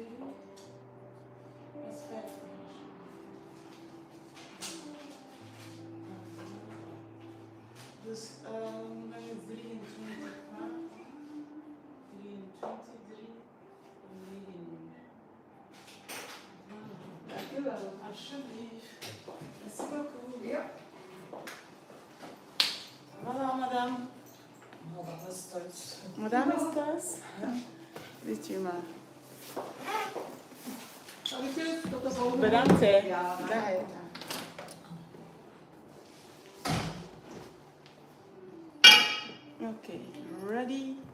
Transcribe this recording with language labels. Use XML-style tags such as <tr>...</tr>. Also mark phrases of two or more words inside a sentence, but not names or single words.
<nl>Dat is 50 uur. Dus dan is 23 maart. 23, 3 en 9 uur. Dankjewel. Alsjeblieft.</nl> <fr>Merci beaucoup.</fr> <nl>Ja.</nl> <fr>Voilà, madame.</fr> <nl>Dat is thuis. Madame is thuis? Ja. Ziet u maar. Dankjewel. Tot de volgende. Bedankt, hè. Ja, Dag. Oké, ready?</nl>